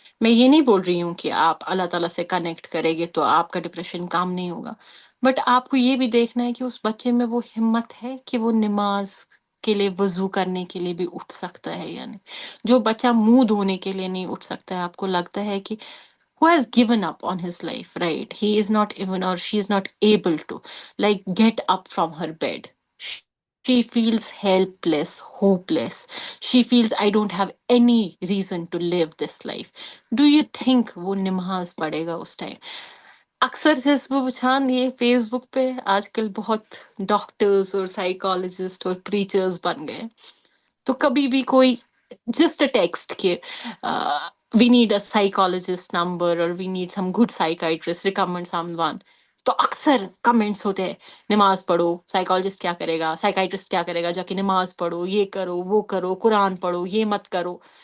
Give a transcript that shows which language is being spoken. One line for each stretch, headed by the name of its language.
Urdu: میں یہ نہیں بول رہی ہوں کہ آپ اللہ تعالیٰ سے کنیکٹ کریں گے تو آپ کا ڈپریشن کام نہیں ہوگا، بٹ آپ کو یہ بھی دیکھنا ہے کہ اس بچے میں وہ ہمت ہے کہ وہ نماز کے لیے وضو کرنے کے لیے بھی اٹھ سکتا ہے یا نہیں. جو بچہ منہ دھونے کے لیے نہیں اٹھ سکتا ہے، آپ کو لگتا ہے کہ
English: who has given up on his life, right? He is not even, or she is not able to, like, get up from her bed. She feels helpless, hopeless. She feels, I don't have any reason to live this life. Do you think
Urdu: وہ نماز پڑھے گا اس time? اکثر حسب و بچھان یہ face بک پہ آج کل بہت ڈاکٹرز اور سائیکالوجسٹ اور پریچرز بن گئے. تو کبھی بھی کوئی
English: just a text
Urdu: کہ
English: we need a psychologist number
Urdu: اور
English: we need some good psychiatrist recommend someone,
Urdu: تو اکثر کمنٹس ہوتے ہیں نماز پڑھو، سائیکالوجسٹ کیا کرے گا، سائیکائٹرسٹ کیا کرے گا، جا کے نماز پڑھو، یہ کرو وہ کرو، قرآن پڑھو، یہ مت کرو.